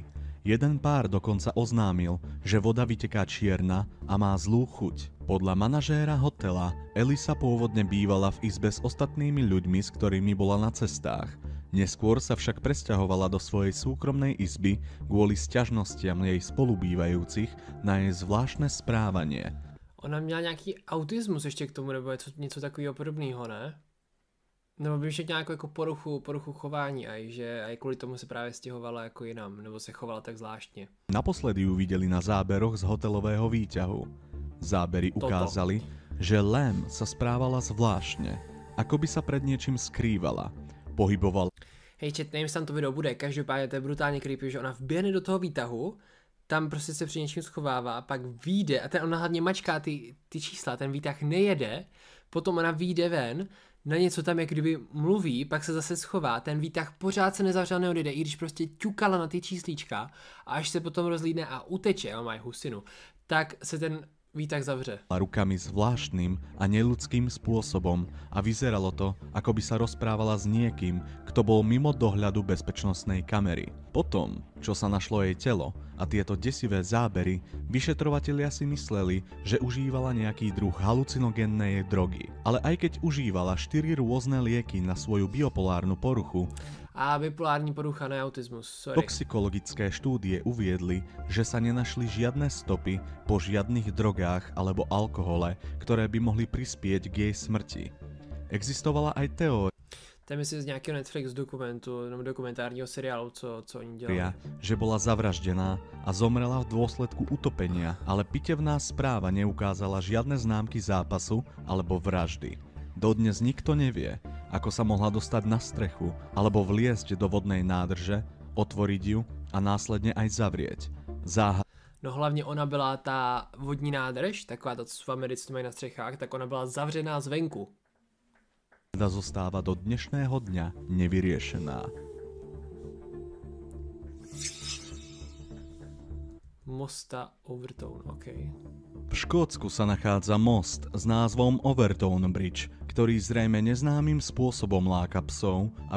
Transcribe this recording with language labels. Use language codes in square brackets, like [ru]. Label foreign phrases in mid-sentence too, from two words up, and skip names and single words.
[sk] Jeden pár dokonca oznámil, že voda vyteká čierna a má zlú chuť. Podľa manažéra hotela Elisa pôvodne bývala v izbe s ostatnými ľuďmi, s ktorými bola na cestách. Neskôr sa však presťahovala do svojej súkromnej izby kvôli sťažnostiam jej spolubývajúcich na jej zvláštne správanie. [cs] Ona měla nějaký autismus ještě k tomu, nebo něco takového podobného, ne? Nebo by však nějakou jako poruchu chování, že aj kvůli tomu se právě stěhovala jako jinam, nebo se chovala tak zvláštně. [sk] Naposledy ju videli na záberoch z hotelového výťahu. Zábery ukázali, že Lam sa správala zvláštne, ako by sa pred niečím skrývala. Pohyboval. [cs] Hej, chat, nevím, tam to video bude, každopádně to je brutálně creepy, že ona vběhne do toho výtahu, tam prostě se při něčím schovává, pak vyjde a ona hlavně mačká ty čísla, ten výtah nejede, potom ona vyjde ven, na něco tam jak kdyby mluví, pak se zase schová, ten výtah pořád se nezavřel, neodjede, i když prostě ťukala na ty číslíčka a až se potom rozlídne a uteče, a má husinu, tak se ten výtah zavře. [sk] Rukami zvláštnym a neľudským spôsobom a vyzeralo to, ako by sa rozprávala s niekým, kto bol mimo dohľadu bezpečnostnej kamery. Potom, čo sa našlo jej telo a tieto desivé zábery, vyšetrovatelia si mysleli, že užívala nejaký druh halucinogénnej drogy. Ale aj keď užívala 4 rôzne lieky na svoju biopolárnu poruchu, [cs] a bipolární porucha, ne autismus, sorry. [sk] Toxikologické štúdie uviedli, že sa nenašli žiadne stopy po žiadnych drogách alebo alkohole, ktoré by mohli prispieť k jej smrti. Existovala aj teória, [cs] to je myslím z nějakého Netflix dokumentu, nebo dokumentárního seriálu, co oni dělali. [sk] Že bola zavraždená a zomrela v dôsledku utopenia, ale pitevná správa neukázala žiadne známky zápasu alebo vraždy. Dodnes nikto nevie, ako sa mohla dostať na strechu alebo vliesť do vodnej nádrže, otvoriť ju a následne aj zavrieť. [cs] No hlavně ona byla ta vodní nádrž, taková ta, co v Americe mají na střechách, tak ona byla zavřená zvenku. [sk] Zostáva do dnešného dňa nevyriešená. Mosta Overtown, OK. V Škótsku sa nachádza most s názvom Overtown Bridge, ktorý zrejme neznámym spôsobom láka psov, aby